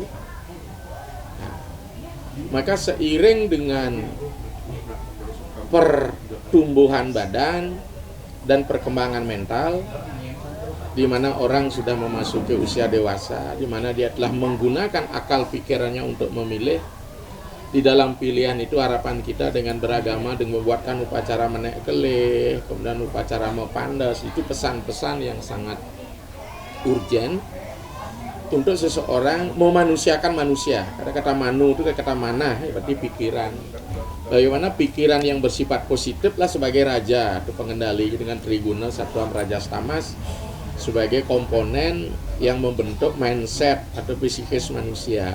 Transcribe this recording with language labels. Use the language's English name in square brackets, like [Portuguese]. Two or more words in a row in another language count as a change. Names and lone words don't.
[Indonesian] Nah, maka seiring dengan pertumbuhan badan dan perkembangan mental, di mana orang sudah memasuki usia dewasa, di mana dia telah menggunakan akal pikirannya untuk memilih, di dalam pilihan itu harapan kita dengan beragama, dengan membuatkan upacara [Balinese] menek kelih, [Indonesian] kemudian upacara mepandas, itu pesan-pesan yang sangat urgen untuk seseorang memanusiakan manusia. Karena kata manu itu kata mana, berarti pikiran. Bagaimana pikiran yang bersifat positif lah sebagai raja atau pengendali dengan [Sanskrit] triguna satwam rajas tamas [Indonesian] sebagai komponen yang membentuk mindset atau psikis manusia.